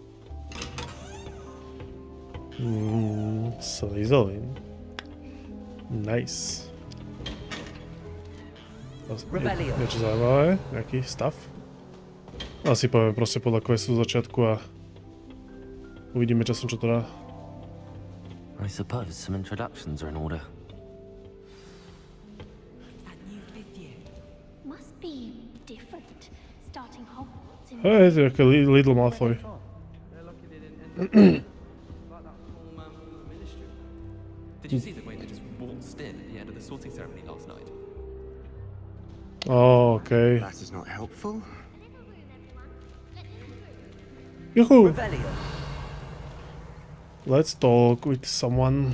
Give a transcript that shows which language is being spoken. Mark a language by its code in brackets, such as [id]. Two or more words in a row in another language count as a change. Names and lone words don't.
[sk] Slizelin. Nice. Niečo zaujímavé, nejaký stav. Asi poviem proste podľa questu z začiatku a uvidíme časom, čo to dá. [en] I suppose some introductions are in order. Must be different starting Hogwarts in [sk] Hej, to je nejaký Little Malfoy. [en] Did you see the way they just waltzed in at the end of the sorting ceremony last night? Oh, okay. That is not helpful. Juhu! Let's talk with someone.